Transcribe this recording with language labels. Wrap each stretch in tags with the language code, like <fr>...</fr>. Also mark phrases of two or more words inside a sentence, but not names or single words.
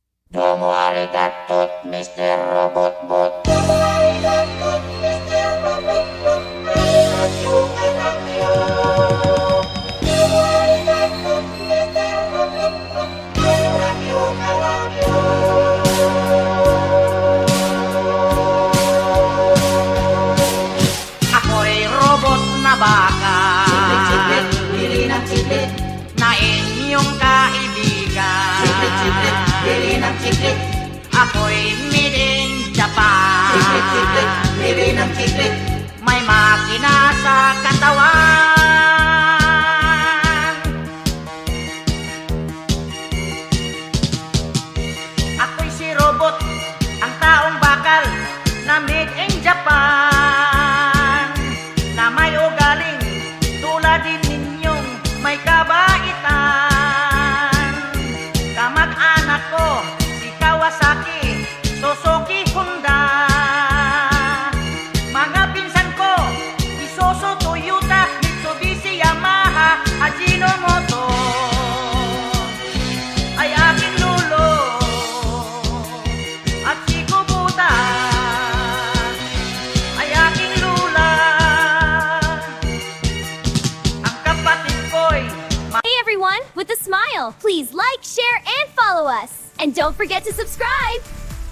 <ja>どうもありがとう, Mr. Robotbot. どうもありがとう, Mr.</ja> <tl>Robotbot. Mahirap yung anak niyo.</tl> <ja>どうもありがとう, Mr. Robotbot.</ja> <tl>Mahirap yung anak niyo. Ako'y robot na baka Chiclet, bili ng chiclet. na inyong kaibigan. Chiclet, bili ng chiclet. Ako'y</tl> <en>made in Japan.</en> <tl>Chiclet, bili ng chiclet. May makina sa katawan. Ako'y si robot, ang taong bakal na</tl> <en>made in Japan,</en> <tl>na may ugaling tulad din ninyong may kabaitan. Kamag-anak ko si Kawasaki, Suzuki, Honda. Mga pinsan ko, Isuzu, Toyota, Mitsubishi, Yamaha, Ajinomoto. Ay aking lolo at si Kubota ay aking lula. Ang kapatid ko'y</tl> <en>Hey everyone, with a smile, please like, share, and follow us. And don't forget to subscribe.</en>